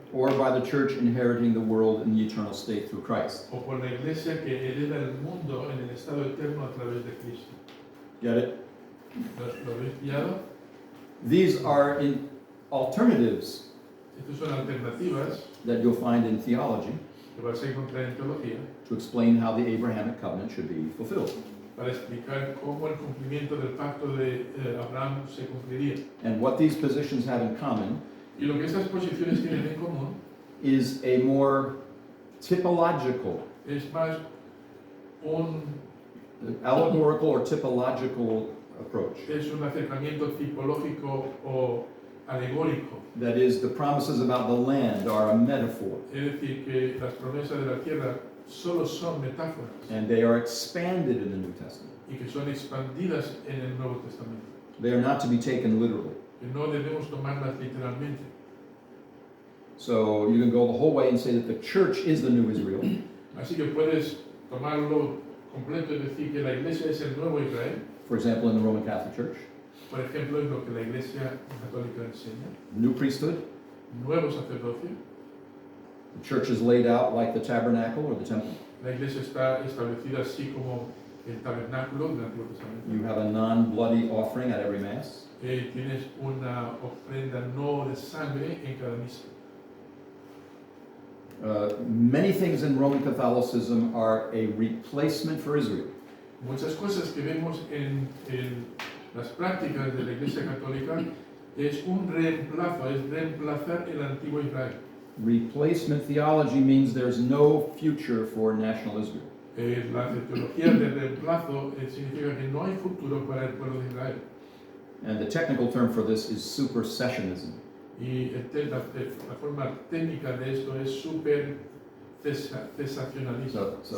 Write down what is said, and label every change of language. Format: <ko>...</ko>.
<en>or by the church inheriting the world in the eternal state through Christ.</en> <es>o por la iglesia que hereda el mundo en el estado eterno a través de Cristo.</es> <en>Get it?</en> <es>¿Lo habéis pillado?</es> <en>These are alternatives</en> <es>Estas son alternativas</es> <en>that you'll find in theology</en> <es>que vas a encontrar en teología</es> <en>to explain how the Abrahamic covenant should be fulfilled.</en> <es>para explicar cómo el cumplimiento del pacto de Abraham se cumpliría.</es> <en>And what these positions have in common</en> <es>Y lo que estas posiciones tienen en común</es> <en>is a more typological,</en> <es>es más un</es> <en>allegorical or typological approach.</en> <es>es un acercamiento tipológico o alegórico.</es> <en>That is, the promises about the land are a metaphor,</en> <es>Es decir, que las promesas de la tierra solo son metáforas</es> <en>and they are expanded in the New Testament.</en> <es>y que son expandidas en el Nuevo Testamento.</es> <en>They are not to be taken literally.</en> <es>Que no debemos tomarlas literalmente.</es> <en>So you can go the whole way and say that the church is the new Israel,</en> <es>Así que puedes tomarlo completo y decir que la iglesia es el nuevo Israel.</es> <en>for example, in the Roman Catholic Church.</en> <es>Por ejemplo, es lo que la iglesia católica enseña.</es> <en>New priesthood.</en> <es>Nuevo sacerdocio.</es> <en>The church is laid out like the tabernacle or the temple.</en> <es>La iglesia está establecida así como el tabernáculo del Antiguo Testamento.</es> <en>You have a non-bloody offering at every Mass.</en> <es>Tienes una ofrenda no de sangre en cada misa.</es> <en>Many things in Roman Catholicism are a replacement for Israel.</en> <es>Muchas cosas que vemos en las prácticas de la iglesia católica es un reemplazo, es reemplazar el antiguo Israel.</es> <en>Replacement theology means there's no future for national Israel.</en> <es>La teología de reemplazo significa que no hay futuro para el pueblo de Israel.</es> <en>And the technical term for this is supersessionism.</en> <es>Y la forma técnica de esto es super cesacionalismo.</es>